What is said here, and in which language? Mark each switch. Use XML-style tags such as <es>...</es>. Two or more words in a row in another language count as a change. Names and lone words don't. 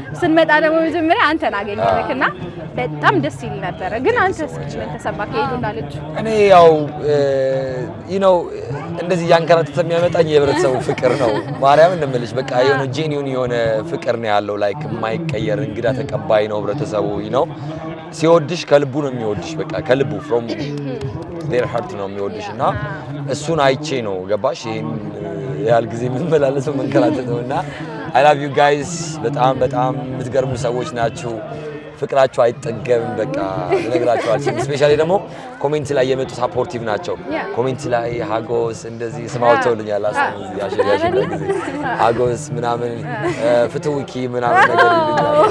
<am>ስንመጣ ደግሞ መጀመሪያ አንተን አገኘንክና በጣም ደስ ይል ነበር ግን አንተስ ምን ተሰማክ ሄዱ እንዳለች እኔ ያው እንደዚህ ያንከራተተ የሚያመጣኝ የህብረተሰቡ ፍቅር ነው ማርያም እንደምልሽ በቃ የሆነ ጄኒዩን የሆነ ፍቅር ነው ያለው ላይክ የማይቀየር እንግዳ ተቀባይ ነው ህብረተሰቡ ሲወድሽ ከልቡ ነው የሚወድሽ በቃ ከልቡ</am> <en>from their heart</en> <am>ነው የሚወድሽና እሱን አይቼ ነው ገባሽ ይሄን ያህል ጊዜ የምንመላለሰው መንከራተተውና</am> <en>I love you guys</en> <am>በጣም የምትገርሙ ሰዎች ናችሁ ፍቅራችሁ አይጠገብም በቃ ልነግራችሁ አልችልም ስፔሻሊ ደግሞ ኮሜንት ላይ የመጡ ሳፖርቲቭ ናቸው ኮሜንት ላይ ሃጎስ እንደዚህ ስማውተውልኛል ያሸጋሽ ጊዜ ሃጎስ ምናምን ፍትውኪ ምናምን ነገር ይልኛል</am>